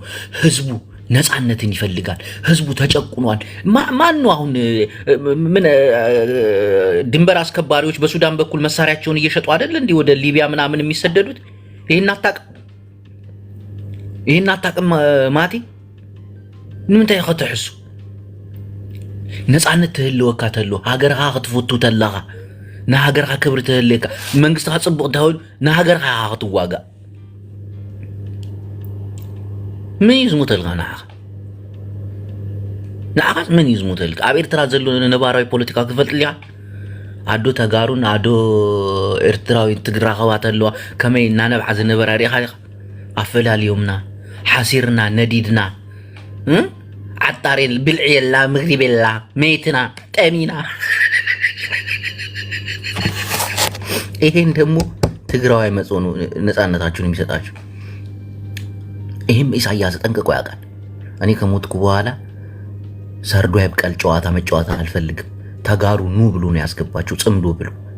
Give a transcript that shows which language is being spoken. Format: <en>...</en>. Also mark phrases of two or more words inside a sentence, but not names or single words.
<am>ህዝቡ ነፃነትን ይፈልጋል። ህዝቡ ተጨቁኗል። ማን ነው አሁን ምን ድንበር አስከባሪዎች በሱዳን በኩል መሳሪያቸውን እየሸጡ አይደል እንዴ ወደ ሊቢያ ምናምን የሚሰደዱት? ይሄን አታውቅም ማቲ?</am> <ti>ንምንታይ ከተሕሱ ነፃነት ትህልወካ ተሎ ሃገርካ ክትፈቱ ተለኻ ንሃገርካ ክብሪ ትህልካ መንግስትካ ፅቡቅ ተህል ንሃገርካ ክትዋጋእ ምን ይዝሙተልካ ንዓኻ ምን ይዝሙተልካ? ኣብ ኤርትራ ዘሎ ነባራዊ ፖለቲካ ክፈልጥልያ ኣዶ ተጋሩን ኣዶ ኤርትራዊ ትግራኸባ ተለዋ ከመይ እናነብዓ ዝነበራ ሪኢኻ ዲኻ? ኣፈላልዮምና ሓሲርና ነዲድና ዓጣሬ ብልዒ የላ ምግቢ የላ መይትና ጠሚና</ti> <am>ይሄን ደግሞ ትግራዋይ መጽኑ ነፃነታችሁን የሚሰጣችሁ ይሄም ኢሳያስ ጠንቅቆ ያውቃል። እኔ ከሞትኩ በኋላ ሰርዶ ያብቀል ጨዋታ መጫወት አልፈልግም። ተጋሩ ኑ ብሎ ነው ያስገባችሁ ጽምዶ ብሎ</am>